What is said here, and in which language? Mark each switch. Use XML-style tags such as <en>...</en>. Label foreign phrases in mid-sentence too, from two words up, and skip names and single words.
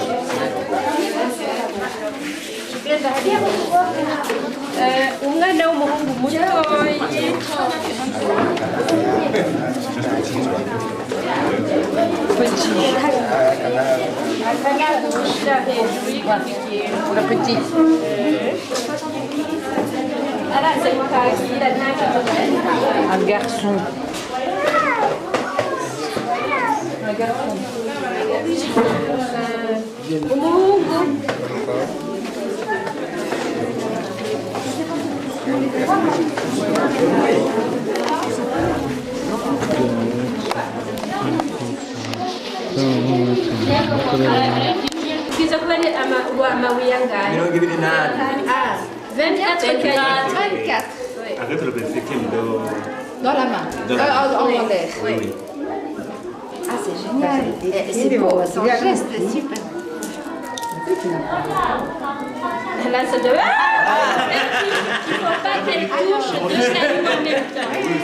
<rw>umwana w'umuhungu mutoyi akanyagushyira hejuru y'igikino araza gukakira nta kibazo.</rw> <fr>Un garçon.</fr> <rw>Umuhungu kiza kuba ari amabuye angahe? 28.</rw> <fr>24 cahiers. 24. Arrête le perfectible Dans la main. Dans la main. En l'air. Oui. Ah, c'est génial. C'est beau, son geste, super. Là, ça doit... Ah, il ne faut pas qu'elle touche deux saluts en même temps.</fr>